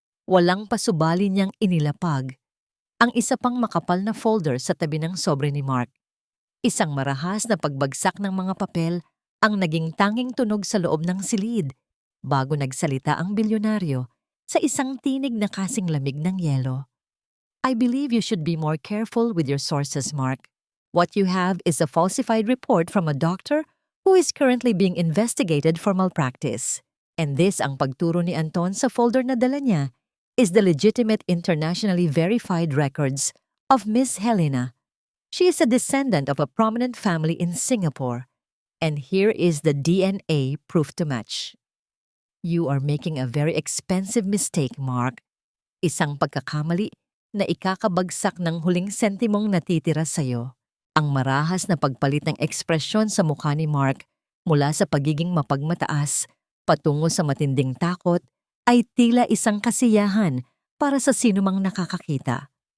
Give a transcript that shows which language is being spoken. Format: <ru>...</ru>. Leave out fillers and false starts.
<tl>Walang pasubali niyang inilapag ang isa pang makapal na folder sa tabi ng sobre ni Mark. Isang marahas na pagbagsak ng mga papel ang naging tanging tunog sa loob ng silid bago nagsalita ang bilyonaryo sa isang tinig na kasing lamig ng yelo.</tl> <en>I believe you should be more careful with your sources, Mark. What you have is a falsified report from a doctor who is currently being investigated for malpractice. And this,</en> <tl>ang pagturo ni Anton sa folder na dala niya,</tl> <en>is the legitimate internationally verified records of Miss Helena. She is a descendant of a prominent family in Singapore, and here is the DNA proof to match. You are making a very expensive mistake, Mark.</en> <tl>Isang pagkakamali na ikakabagsak ng huling sentimong natitira sa'yo. Ang marahas na pagpalit ng ekspresyon sa mukha ni Mark mula sa pagiging mapagmataas patungo sa matinding takot ay tila isang kasiyahan para sa sinumang nakakakita.</tl>